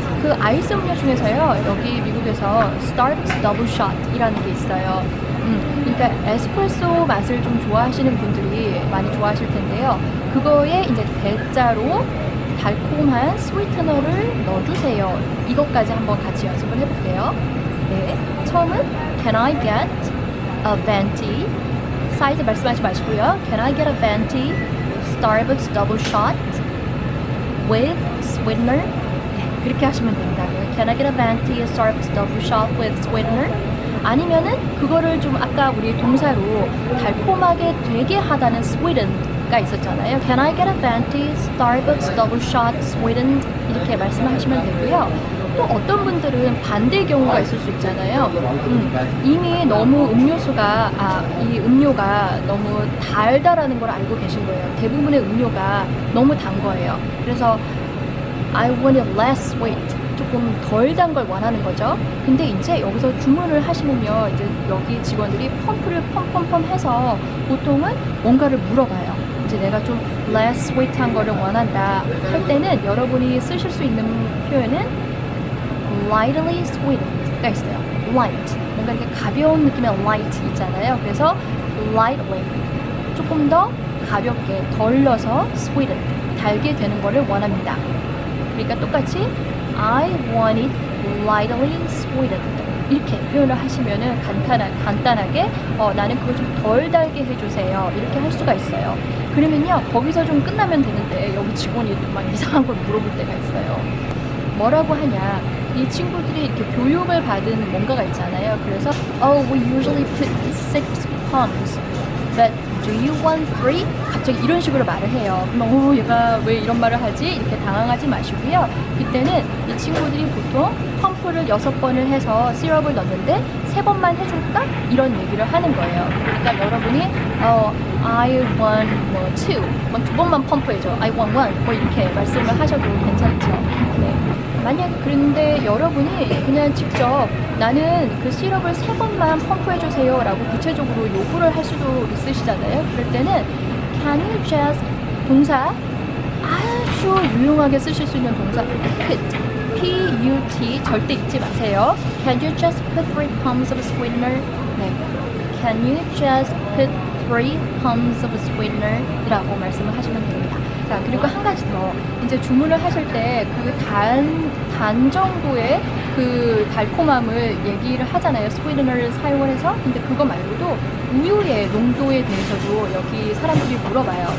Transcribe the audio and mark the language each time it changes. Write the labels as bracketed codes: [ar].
[ko] 그 아이스 음료 중에서요, 여기 미국에서 스타벅스 더블 샷이라는 게 있어요. 그러니까 에스프레소 맛을 좀 좋아하시는 분들이 많이 좋아하실 텐데요. 그거에 이제 대자로 달콤한 스위트너를 넣어주세요. 이것까지 한번 같이 연습을 해볼게요. 네, 처음은 [en] Can I get a venti? [ko] 사이즈 말씀하지 마시고요. [en] Can I get a venti Starbucks double shot with sweetener? [ko] 네, 그렇게 하시면 됩니다. [en] Can I get a venti Starbucks double shot with sweetener? [ko] 아니면은 그거를 좀 아까 우리 동사로 달콤하게 되게 하다는 sweeten가 있었잖아요. [en] Can I get a venti Starbucks double shot sweetened? [ko] 이렇게 말씀하시면 되고요. 또 어떤 분들은 반대의 경우가 있을 수 있잖아요. 이미 너무 이 음료가 너무 달다라는 걸 알고 계신 거예요. 대부분의 음료가 너무 단 거예요. 그래서 [en] I want it less sweet. [ko] 조금 덜 단 걸 원하는 거죠. 근데 이제 여기서 주문을 하시면요, 이제 여기 직원들이 펌프를 펌 해서 보통은 뭔가를 물어봐요. 이제 내가 좀 less sweet한 거를 원한다 할 때는 여러분이 쓰실 수 있는 표현은 lightly sweetened가 있어요. light, 뭔가 이렇게 가벼운 느낌의 light 있잖아요. 그래서 lightly, 조금 더 가볍게 덜 넣어서 sweetened, 달게 되는 거를 원합니다. 그러니까 똑같이 [en] I want it lightly sweetened [ko] 이렇게 표현을 하시면은 간단하게 나는 그거 좀 덜 달게 해주세요 이렇게 할 수가 있어요. 그러면요, 거기서 좀 끝나면 되는데 여기 직원이 막 이상한 걸 물어볼 때가 있어요. 뭐라고 하냐, 이 친구들이 이렇게 교육을 받은 뭔가가 있잖아요. [en] 그래서 we usually put 6 pounds but do you want 3? [ko] 갑자기 이런 식으로 말을 해요. 그러면 얘가 왜 이런 말을 하지? 이렇게 당황하지 마시고요. 그때는 이 친구들이 보통 펌프를 6번을 해서 시럽을 넣는데 3번만 해줄까? 이런 얘기를 하는 거예요. 그러니까 여러분이 [en] I want 2, [ko] 2번만 펌프해줘. [en] I want 1, [ko] 이렇게 말씀을 하셔도 괜찮죠. 네. 만약 그런데 여러분이 그냥 직접 나는 그 시럽을 3번만 펌프해주세요 라고 구체적으로 요구를 할 수도 있으시잖아요. 그럴 때는 [en] Can you just [ko] 동사 아주 유용하게 쓰실 수 있는 동사 put, P-U-T 절대 잊지 마세요. [en] Can you just put 3 pumps of sweetener? [ko] 네. [en] Can you just put 3 pumps of sweetener? [ko] 이라고 말씀을 하시면 됩니다. 자, 그리고 한 가지 더. 이제 주문을 하실 때 그 단 정도의 그 달콤함을 얘기를 하잖아요. 스웨이트너를 사용을 해서. 근데 그거 말고도 우유의 농도에 대해서도 여기 사람들이 물어봐요.